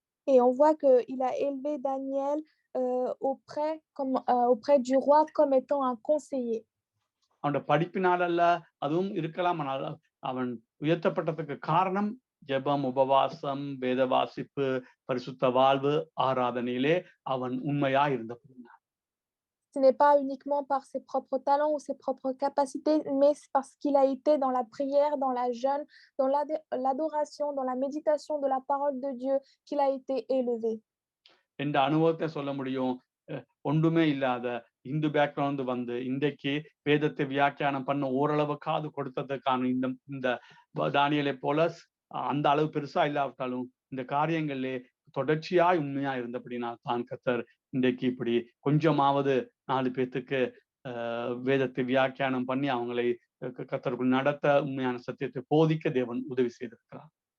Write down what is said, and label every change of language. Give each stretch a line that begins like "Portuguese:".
French: Et on voit qu'il a élevé Daniel auprès du roi comme étant un conseiller.
Tamil: அவனோட படிப்பினால் அல்ல, அதுவும் இருக்கலாம். ஆனால் அவன் உயர்த்தப்பட்டதுக்கு காரணம் ஜெபம், உபவாசம், வேத வாசிப்பு, பரிசுத்த வாழ்வு, ஆராதனையிலே அவன் உண்மையா இருந்தபடினார்.
French: Ce n'est pas uniquement par ses propres talents ou ses propres capacités, mais c'est parce qu'il a été dans la prière, dans la jeûne, dans l'adoration, dans la méditation de la parole de Dieu qu'il a été élevé.
Tamil: என்ற அனுபவத்தை சொல்ல முடியும். ஒன்றுமே இல்லாத Hindu background வந்து இன்றைக்கு வேதத்தை வியாக்கியானம் பண்ண ஓரளவுக்காவது கொடுத்ததுக்கான இந்த தானியலை போல அந்த அளவு பெருசா இல்லாவிட்டாலும் இந்த காரியங்களிலே தொடர்ச்சியாய் உண்மையா இருந்தபடினால் தான் கர்த்தர் இன்றைக்கு இப்படி கொஞ்சமாவது 4 பேத்துக்கு வேதத்தை வியாக்கியானம் பண்ணி அவங்களை கர்த்தருக்குள் நடத்த உண்மையான சத்தியத்தை போதிக்க தேவன் உதவி செய்திருக்கிறார்.